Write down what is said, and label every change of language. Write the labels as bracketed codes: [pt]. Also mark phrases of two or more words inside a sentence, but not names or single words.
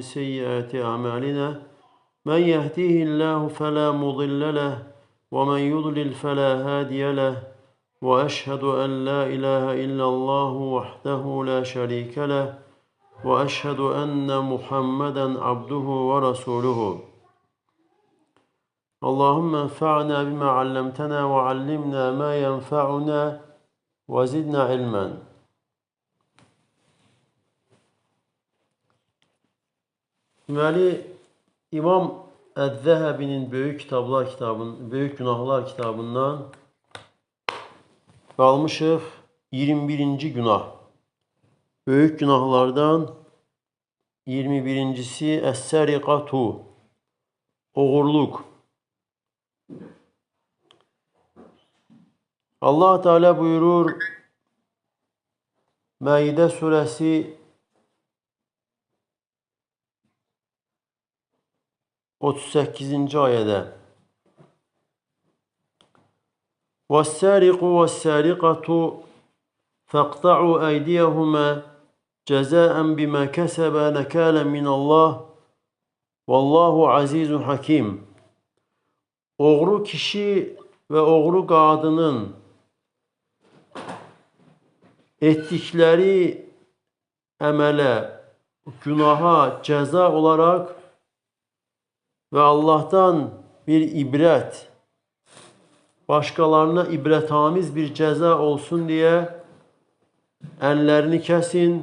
[ar] سيئات أعمالنا من يهديه الله فلا مضل له ومن يضلل فلا هادي له وأشهد أن لا إله إلا الله وحده لا شريك له وأشهد أن محمدا عبده ورسوله اللهم انفعنا بما علمتنا وعلمنا ما ينفعنا وزدنا علما. [az] Deməli, İmam Əz-Zəhəbinin Böyük Günahlar kitabından qalmışıq 21-ci günah. Böyük günahlardan 21-cisi Əs-səriqatu, oğurluq. Allah Teala buyurur Maide suresi 38. [ar] ayette وَالسَّارِقُ وَالسَّارِقَةُ فَاقْطَعُوا أَيْدِيَهُمَا جَزَاءً بِمَا كَسَبَا نَكَالًا مِنَ اللّٰهِ وَاللّٰهُ عَزِيزٌ حَكِيمٌ. [az] Oğru kişi ve oğru qadının etdikləri əmələ, günaha cəza olaraq və Allah'tan bir ibrət, başqalarına ibrətamiz bir cəza olsun deyə əllərini kəsin.